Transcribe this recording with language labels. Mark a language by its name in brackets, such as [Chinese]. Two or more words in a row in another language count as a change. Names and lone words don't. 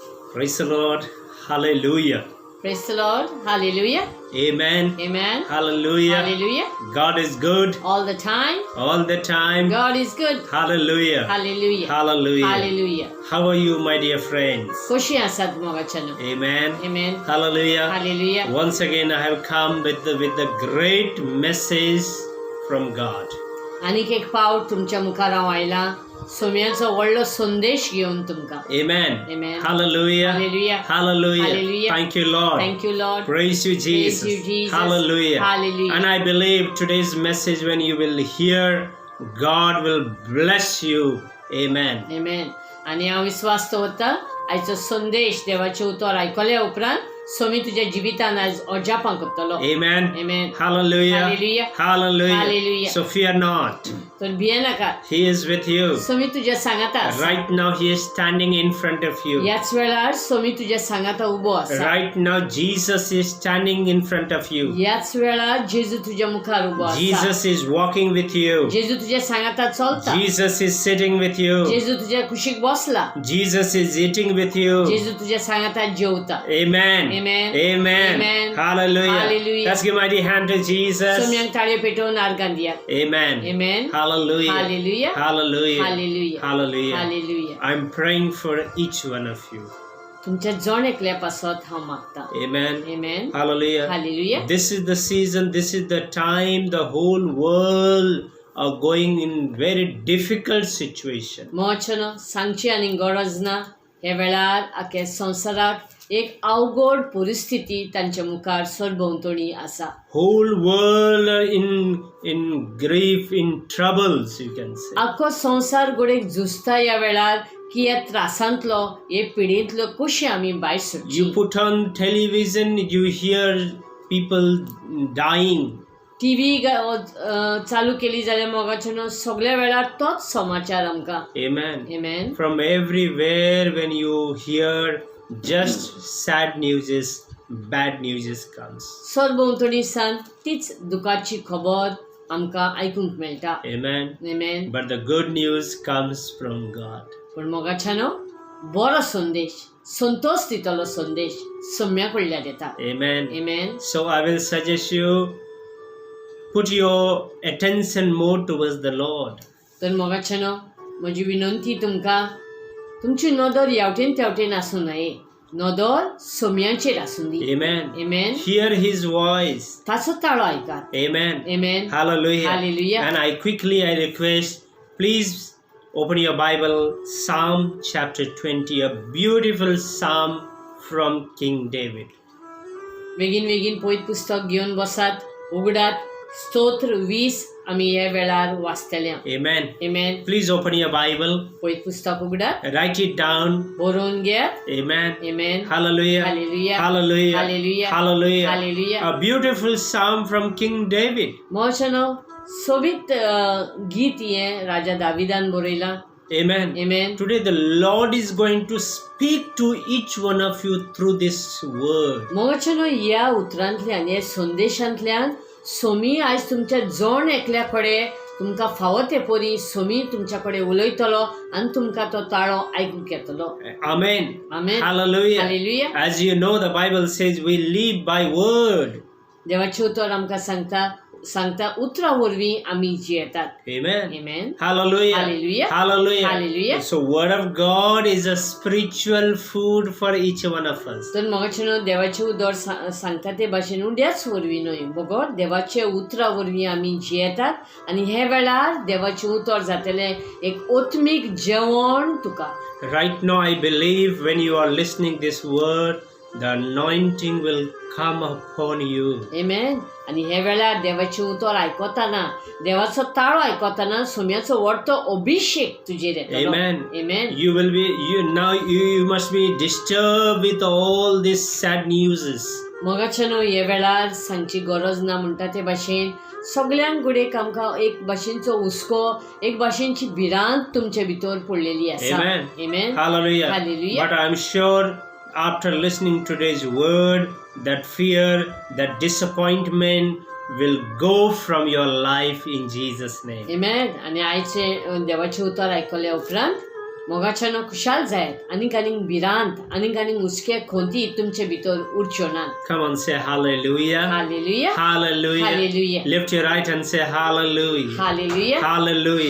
[English] Praise the Lord. Hallelujah. Praise the Lord. Hallelujah. Amen. Amen. Hallelujah. Hallelujah. God is good All the time. all the time. God is good. Hallelujah. Hallelujah. Hallelujah. Hallelujah. How are you, my dear friends? [Konkani] खुशी आसात मोगाच्यान. [English] Amen. Amen. Hallelujah. Hallelujah. Once again, I have come with the great message from God. [Konkani] आनीक एक पावट तुमच्या मुखार हांव आयला सोम्याचो व्हडलो संदेश घेवन तुमकां. [English] Amen. Amen. Hallelujah. Hallelujah. Hallelujah. Hallelujah. Thank you, Lord. Thank you, Lord. Praise you, Jesus. Praise you, Jesus. Hallelujah. Hallelujah. And I believe today's message, when you will hear, God will bless you. Amen. Amen. [Konkani] आनी हांव विश्वास दवरतां आयचो संदेश देवाचें उतर आयकल्या उपरांत सोमी तुज्या जिवितान आयज अजापां करतलो. [English] Amen. Amen. Hallelujah. Hallelujah. Hallelujah. Hallelujah. So fear not. [Konkani] तर भिये नाका. [English] He is with you. [Konkani] सोमी तुज्या सांगाता आसा. [English] Right now, He is standing in front of you. [Konkani] याच वेळार सोमी तुज्या सांगाता उबो आसा. [English] Right now, Jesus is standing in front of you. [Konkani] याच वेळार जेजू तुज्या मुखार उबो आसा. [English] Jesus is walking with you. [Konkani] जेजू तुज्या सांगाता चलता. [English] Jesus is sitting with you. [Konkani] जेजू तुज्या कुशीक बसला. [English] Jesus is eating with you. [Konkani] जेजू तुज्या सांगाता जेवता. [English] Amen. Amen. Amen. Amen. Hallelujah. Hallelujah. Let's give mighty hand to Jesus. [Konkani] सोम्यांक ताळयो पेटोवन आर्गां दिया. [English] Amen. Amen. Hallelujah. Hallelujah. Hallelujah. Hallelujah. Hallelujah. Hallelujah. I'm praying for each one of you. [Konkani] तुमच्या जण एकल्या पासत हांव मागता. [English] Amen. Amen. Hallelujah. Hallelujah. This is the season, this is the time the whole world are going in very difficult situation. [Konkani] मोचन सांगची आनी गरज ना. ह्या वेळार आख्या संवसाराक एक अवघड परिस्थिती तांच्या मुखार सरभोंवतणी आसा. [English] Whole world are in grief, in troubles, you can say. [Konkani] आख्खो संवसार गोडेक झुजता ह्या वेळार की ह्या त्रासांतलो हे पिडेंतलो कशी आमी भायर सरची. [English] You put on television, you hear people dying. [Konkani] टीव्ही चालू केली जाल्यार मोगाच्यान सगळ्या वेळार तोच समाचार आमकां. [English] Amen. Amen. From everywhere when you hear just sad news, bad news comes. [Konkani] सरभोंवतणी सान तीच दुखाची खबर आमकां आयकूंक मेळटा. [English] Amen. Amen. But the good news comes from God. [Konkani] पण मोगाच्यानो बरो संदेश संतोष दितलो संदेश सम्या कडल्यान येता. [English] Amen. Amen. So I will suggest you put your attention more towards the Lord. [Konkani] तर मोगाच्यानो म्हजी विनंती तुमकां तुमची नदर ह्यावटेन त्यावटेन आसूं न्हय. नदर सोम्याचेर आसूं दी. [English] Amen. Amen. Hear His voice. [Konkani] ताचो ताळो आयकात. [English] Amen. Amen. Hallelujah. Hallelujah. And I request, please open your Bible, Psalm chapter 20, a beautiful psalm from King David. [Konkani] बेगीन बेगीन पयत पुस्तक घेवन बसात. उगडात. स्तोत्र 20 आमी ह्या वेळार वाचतले. [English] Amen. Amen. Please open your Bible, [Konkani] पयत पुस्तक उगडात. [English] write it down. [Konkani] बरोवन घेयात. [English] Amen. Amen. Hallelujah. Hallelujah. Hallelujah. Hallelujah. Hallelujah. Hallelujah. A beautiful psalm from King David. [Konkani] मोचनो सोबीत गीत हे राजा दाविदान बरयला. [English] Amen. Amen. Today the Lord is going to speak to each one of you through this word. [Konkani] मोचनो ह्या उतरांतल्यान ह्या संदेशांतल्यान सोमी आयज तुमच्या जण एकल्या कडेन तुमकां फावो ते परी सोमी तुमच्या कडेन उलयतलो आनी तुमकां तो ताळो आयकूंक येतलो. [English] Amen. Amen. Hallelujah. Hallelujah. As you know, the Bible says we live by word. [Konkani] देवाचें उतर आमकां सांगता उतरा वरवीं आमी जियेतात. [English] Amen. Amen. Hallelujah. Hallelujah. Hallelujah. Hallelujah. So word of God is a spiritual food for each one of us. [Konkani] तर मोगाच्यान देवाचें उतर सांगता ते भाशेन उड्याच वरवीं न्हय बगत देवाचे उतरा वरवीं आमी जियेतात आनी हे वेळार देवाचें उतर जातलें एक आत्मीक जेवण तुका. [English] Right now I believe when you are listening this word, the anointing will come upon you. Amen. [Konkani] आनी हे वेळार देवाचें उतर आयकताना देवाचो ताळो आयकताना सोम्याचो व्हडतो अभिषेक तुजेर येतलो. [English] Amen. Amen. You will be you must be disturbed with all these sad news. [Konkani] मोगाच्यान हे वेळार सांगची गरज ना म्हणटा ते भाशेन सगळ्यांक गुडेक आमकां एक भाशेंचो हुस्को एक भाशेंची भिरांत तुमचे भितर पडलेली आसा. [English] Amen. Amen. Hallelujah. Hallelujah. But I am sure after listening today's word, that fear, that disappointment will go from your life in Jesus' name. Amen. [Konkani] आनी आयचे देवाचें उतर आयकल्या उपरांत मोगाच्यान खुशाल जायत आनीक भिरांत आनीक हुस्के खोंती तुमचे भितर उरच्यो नात. [English] Come on, say hallelujah. [Konkani] हालेलुया [English] Hallelujah. Hallelujah. Lift your right and say hallelujah. [Konkani] हालेलुया [English] Hallelujah.